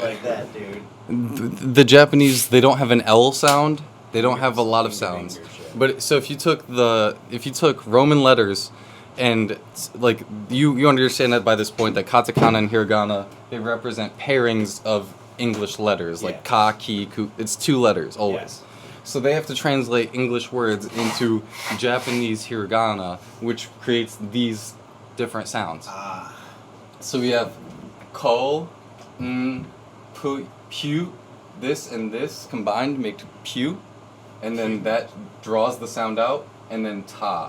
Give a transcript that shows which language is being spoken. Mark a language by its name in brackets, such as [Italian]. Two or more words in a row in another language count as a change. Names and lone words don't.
[English] like that, dude. The Japanese, they don't have an L sound. They don't have a lot of sounds. But so if you took Roman letters, and like you understand that by this point that katakana and hiragana, they represent pairings of English letters like ka, ki, ku. It's 2 letters always. Yes. So they have to translate English words into Japanese hiragana, which creates these different sounds. Ah. So we have ko, pu, pew. This and this combined make pew, and then that draws the sound out, and then ta.